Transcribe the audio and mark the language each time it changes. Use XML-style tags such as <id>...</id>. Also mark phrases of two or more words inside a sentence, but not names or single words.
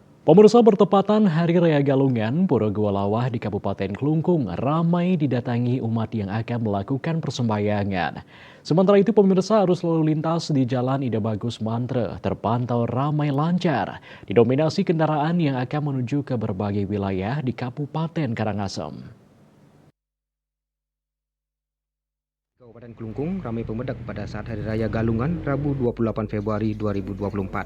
<id>Pemirsa, bertepatan Hari Raya Galungan, Pura Lawah di Kabupaten Klungkung ramai didatangi umat yang akan melakukan persembahyangan. Sementara itu, pemirsa, arus lalu lintas di Jalan Ida Bagus Mantre terpantau ramai lancar, didominasi kendaraan yang akan menuju ke berbagai wilayah di Kabupaten Karangasem. Kabupaten Klungkung ramai pemedak pada saat Hari Raya Galungan Rabu 28 Februari 2024.</id>